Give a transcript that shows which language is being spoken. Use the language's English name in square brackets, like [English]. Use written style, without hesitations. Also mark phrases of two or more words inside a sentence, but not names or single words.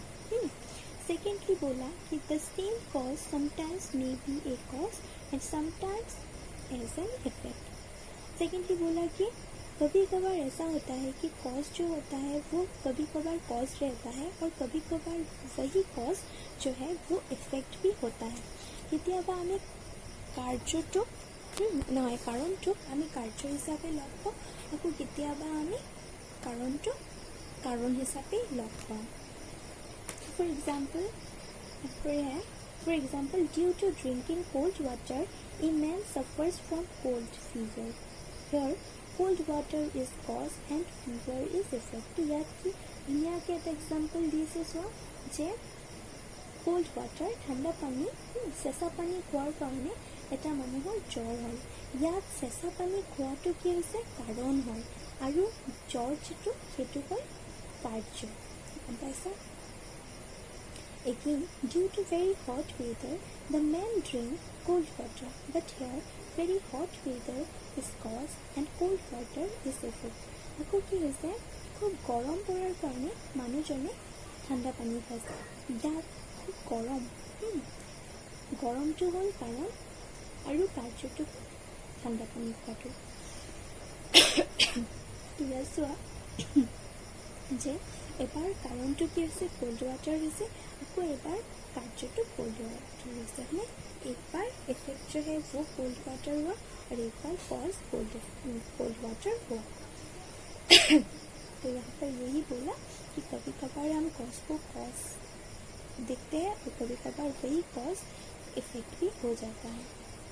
[English] सेकेंडली [Hindi] बोला कि [English] the same cause sometimes may be a cause and sometimes as an effect. [Hindi] सेकेंडली बोला कि कभी कभार ऐसा होता है कि कॉज जो होता है वो कभी कभार कॉज रहता है, और कभी कभार वही कॉज जो है वो इफेक्ट भी होता है। [Assamese] केতিয়াবা আমি কাৰ্যটো নহয় কাৰণটোক আমি কাৰ্য হিচাপে লগ পাওঁ, আকৌ কেতিয়াবা আমি কাৰণটো কাৰণ হিচাপে লগ পাওঁ। [English] For example due to drinking cold water a man suffers from cold fever. हियर cold water is cause and fever is effect। [Hindi] तो याद की [Assamese] ধুনীয়াকৈ এটা এক্সাম্পল দিছে চোৱা যে [English] cold water [Assamese] ঠাণ্ডা পানী চেঁচা পানী খোৱাৰ কাৰণে এটা মানুহৰ জ্বৰ হয়। ইয়াত চেঁচা পানী খোৱাটো কি হৈছে কাৰণ হয়, আৰু জ্বৰ যিটো সেইটো হয় কাৰ্য। গম পাইছা? [English] Again, due to very hot weather, the man drink cold water, but here very hot weather is cause and cold water is effect। [Assamese] আকৌ কি হৈছে খুব গৰম পৰাৰ কাৰণে মানুহজনে ঠাণ্ডা পানী খাইছে। ইয়াত খুব গৰমটো হ'ল কাৰণ, আৰু কাৰ্যটো ঠাণ্ডা পানী খোৱাটো। ইয়াত চোৱা যে এবাৰ কাৰণটো কি হৈছে [English] cold water [Assamese] হৈছে, আকৌ এবাৰ [Hindi] कार्य [English] cold water [Hindi] होता है। एक बार इफेक्ट जो है वो [English] cold water [Hindi] हुआ, और एक बार कॉज [English] cold water [Hindi] हुआ। तो यहाँ पर यही बोला कि कभी कभार हम कॉज को कॉज देखते हैं और कभी कभार वही कॉज इफेक्ट भी हो जाता है।